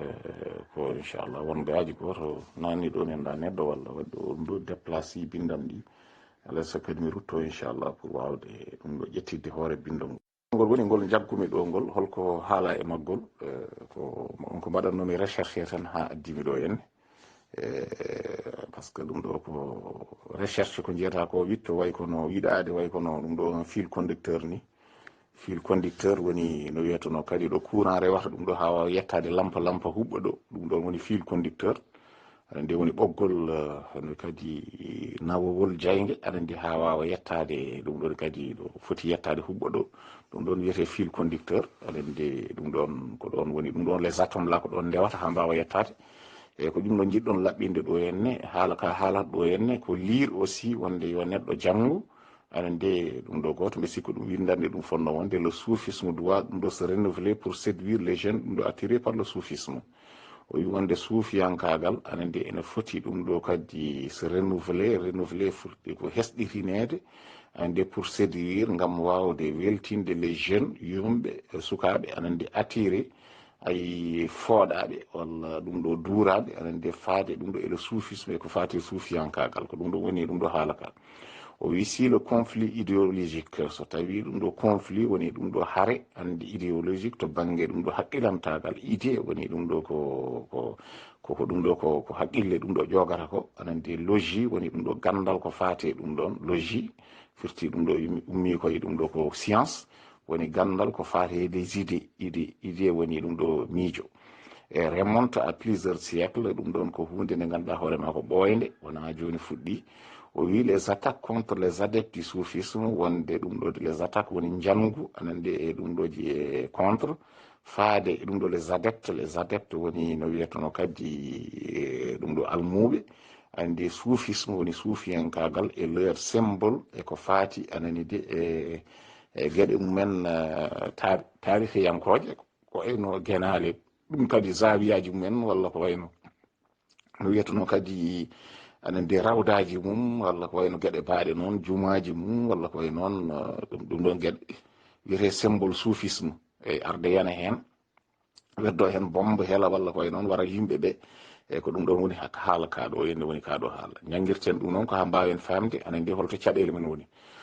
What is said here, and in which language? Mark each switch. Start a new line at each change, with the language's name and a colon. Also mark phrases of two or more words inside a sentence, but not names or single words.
Fula: ko inchallah won gaji goto nanni ɗo nenda neɗɗo walla waɗi ɗo ɗum ɗo déplacé bindam ɗi alay so kadi mi rutto inchallah pour wawde ɗum ɗo ƴettidde hoore bindol ngol woni ngol jaggumi ɗo ngol holko haala e maggol ko mbaɗannomi recherché tan ha addimi ɗo henne
French: par ce que
Fula: ɗum ɗo ko recherche ko jiyata ko witto way kono yiɗade way kono ɗum ɗo
French: fil conducteur
Fula: ni
French: fil conducteur
Fula: woni no wiyetono kadi ɗo courant rewata ɗum ɗo ha wawa yettade lampa huɓɓa ɗo ɗum ɗon woni
French: fil conducteur
Fula: aɗa nde woni ɓoggol no kadi nawowol jayge aɗa nde ha wawa yettade ɗum ɗon kadi ɗo foti yettade huɓɓa ɗo ɗum ɗon wiyete
French: fil conducteur
Fula: aɗa nde ɗum ɗon ko ɗon woni ɗum ɗon
French: les atomes
Fula: la ko ɗon ndewata ha mbawa yettade eyyi ko ɗum ɗo jiɗɗon laɓɓinde ɗo henne haala ka haalata ɗo henne ko
French: lire aussi
Fula: wonde yo neɗɗo janggo aɗa nde ɗum ɗo goto mbi sikku ɗum windande ɗum fonno wonde le
French: soufisme doit
Fula: ɗum ɗo
French: se renouveler pour séduire les jeunes
Fula: ɗum ɗo
French: attiré par le soufisme
Fula: o wi wonde suufiyankagal aɗa nde ene foti ɗum ɗo kadi
French: se renouveler
Fula: furti ko hesɗitinede aɗa nde
French: pour séduire
Fula: gam wawde weltinde
French: les jeunes
Fula: yumɓe sukaɓe aɗa nde attiré ay fooɗaɓe walla ɗum ɗo duuraɓe aɗa nde faade ɗum ɗo ele soufisme ko fati suufiyankagal ko ɗum ɗo woni ɗum ɗo haalaka o wi si
French: le conflit idéologique
Fula: so tawi ɗum ɗo conflit woni ɗum ɗo haare andi idéologique to banggue ɗum ɗo haqqilantagal idée woni ɗum ɗo ko ɗum ɗo ko haqqille ɗum ɗo ƴogata ko anandi logie woni ɗum ɗo gandal ko fate ɗum ɗon logie firti ɗum ɗo ummi koye ɗum ɗo ko science woni gandal ko fate
French: des idée
Fula: woni ɗum ɗo miijo e
French: remonte à plusieurs siècles
Fula: ɗum ɗon ko hunde nde ganduɗa hoorema ko ɓoyde wona joni fuɗɗi o wi
French: les attaques contre les adeptes du soufisme
Fula: wonde ɗum ɗo
French: les attaques
Fula: woni jangu anande e ɗum ɗoji e contre faade e ɗum ɗo
French: les adeptes
Fula: woni no wiyetono kadi ɗum ɗo almuɓe andi soufisme woni suufiyankagal e
French: leur symbole
Fula: e ko faati anani de e gueɗe mumen tarihiyankoje ko wayno guenale ɗum kadi zawiyaji mumen walla ko wayno no wiyetono kadi anen de rawdaji mum walla ko wayno gueɗe baaɗe noon jumaji mum walla ko way noon ɗum ɗon gueɗe wiyete
French: symbole soufisme
Fula: e arde yana hen weddo hen bombe hela walla ko way noon wara yimɓeɓe e ko ɗum ɗon woni haala kaɗo henne woni kaɗo haala jangguirten ɗum noon ko ha mbawen famde anen de holto caɗele men woni